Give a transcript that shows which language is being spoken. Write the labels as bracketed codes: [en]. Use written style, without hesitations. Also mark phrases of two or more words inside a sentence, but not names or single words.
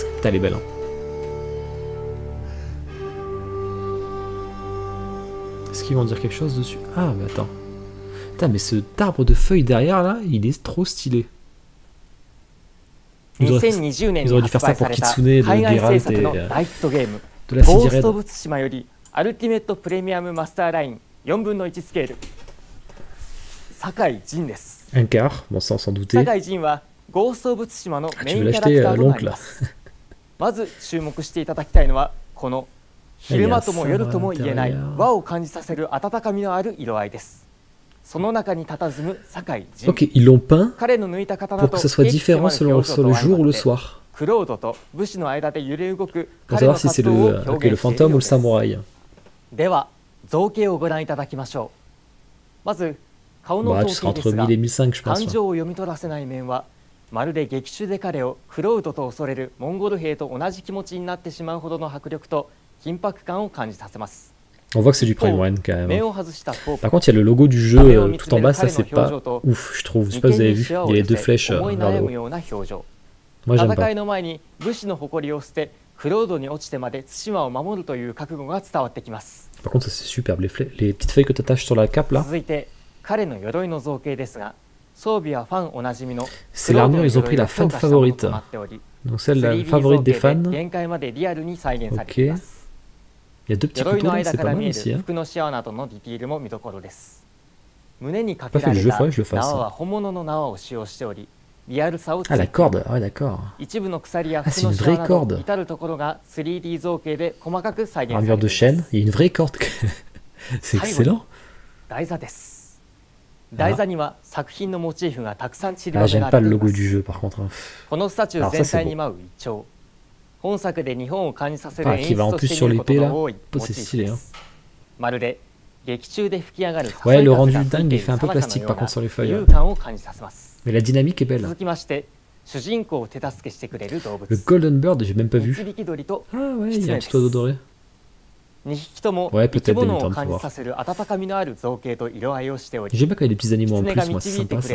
[fr] Putain, elle est belle, hein. Est-ce qu'ils vont dire quelque chose dessus? Ah, mais attends. Putain, mais ce arbre de feuilles derrière là, il est trop stylé. Ils auraient dû faire ça pour Kitsune de Geralt et de la [ja] ゴース City ト・オ Red. ブ・ツシマよりアルティメット・プレミアム・マスターライン4分の1スケール酒井仁です。 [fr] Un quart, bon ça on s'en doutait. [ja] 酒井仁はゴースト・オブ・ツシマのメイ [fr] Tu [ja] ン [fr] veux [ja] キャラク [fr] l'acheter [ja] ターとな [fr] l'oncle [ja] り [fr] là. [ja] ますまず注目していただきたいのはこの昼間とも夜とも言えない和を感じさせる温かみのある色合いです。その中に佇む酒井仁。 [fr] Ok, ils l'ont peint [ja] 彼の抜いた刀 [fr] pour [ja] と [fr] que ça soit différent selon le jour ou le soir. [ja] クロードと武士の間で揺れ動く [fr] Pour [ja] 彼の [fr] savoir si [ja] 活 [fr] c'est [ja] 動を [fr] le, [ja] 表 [fr] ok, le [ja] 現している [fr] fantôme [ja] よ [fr] ou [ja] う [fr] le [ja] です。 [fr] samouraï. [ja] では造形をご覧いただきましょう。まず顔の [fr] Bah, [ja] 造 [fr] tu seras [ja] 形 [fr] entre [ja] ですが [fr] 1000 et 1500, je [ja] 感 [fr] pense. [ja] 情を読み取らせない面はまるで劇中で彼をクロウドと恐れるモンゴル兵と同じ気持ちになってしまうほどの迫力と緊迫感を感じさせます。 [fr] On voit que c'est du Prime One quand même. [ja] 目を外したトー [fr] Par [ja] プ [fr] contre, il y a le logo du jeu tout en bas, ça c'est pas ouf, je trouve. Je sais pas si vous avez vu, il y a les 2 flèches [ja] 思い [fr] vers [ja] 悩 [fr] le [ja] む [fr] haut. [ja] ような表情。 [fr] Moi j'aime [ja] 戦 [fr] pas. [ja] いの前に武士の誇りを捨てクロードに落ちてまで対馬を守るという覚悟が伝わってきます。 [fr] Par contre, ça c'est superbe. Les petites feuilles que tu attaches sur la cape là, [ja] 続いて彼の鎧の造形ですが装備はファンおなじみの [fr] c'est l'armure, ils ont pris la [en] fan favorite. [fr] Donc celle la favorite des fans. [ja] 限界までリアルに再現されています。 [fr] Il y a 2 petits [ja] 鎧 [fr] couteaux [ja] の [fr] là, [ja] 間 [fr] c'est [ja] か [fr] pas [ja] ら [fr] mal [ja] 見え [fr] aussi. [ja] る [fr] Hein. [ja] 服のシワなどのディティールも見どころです。胸にかけ [fr] Pas [ja] ら [fr] fait le [ja] れ [fr] jeu, [ja] た [fr] faudrait que je le fasse. [ja] 縄は本物の縄を使用しておりリアルさを追 [fr] Ah, la [ja] 求。 [fr] corde, ouais, d'accord. [ja] 一部の鎖や [fr] Ah, [ja] 服 [fr] c'est [ja] の [fr] une [ja] シワ [fr] vraie [ja] など [fr] corde. [ja] 至るところが 3D 造形で細かく再現されてい [fr] Armure [ja] ま [fr] de [ja] す。 [fr] chaîne, il y a une vraie corde. C'est excellent. [ja] 台座です。台座には作品のモチーフがたくさん散り [fr] Ah, [ja] ばめ [fr] j'aime [ja] ら [fr] pas [ja] れ [fr] le [ja] ていま [fr] logo du [ja] す。 [fr] jeu par contre. Hein. [ja] このスタチュー [fr] Alors ça, [ja] 全 [fr] c'est [ja] 体 [fr] beau. [ja] に舞うイチョウ。本作で日本を感じさせる [fr] Ah, [ja] 演 [fr] qui va [ja] 出 [fr] en [ja] と [fr] plus [ja] して [fr] sur [ja] 見ること [fr] l'épée [ja] が [fr] là. [ja] 多いモ [fr] C'est [ja] チーフ [fr] stylé. [ja] で [fr] Hein. [ja] す。まるで [fr] Ouais, le rendu dingue, il fait un peu plastique par contre sur les feuilles. Mais la dynamique est belle. Le [en] Golden Bird, [fr] j'ai même pas vu. Ah ouais, il y a un petit oiseau doré. Ouais, peut-être des mutants, faut voir. J'aime bien quand il y a des petits animaux en plus, moi, c'est sympa ça.